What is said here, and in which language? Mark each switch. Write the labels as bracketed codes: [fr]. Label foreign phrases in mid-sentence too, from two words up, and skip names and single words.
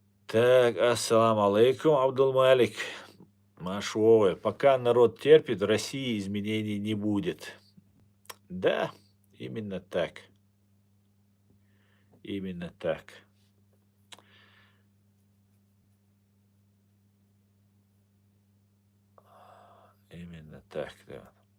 [ru] Так, [ar] السلام عليكم, Абдулмалик. Машовы. [ru] Пока народ терпит, в России изменений не будет. Да, именно так. Именно так. Именно так, да.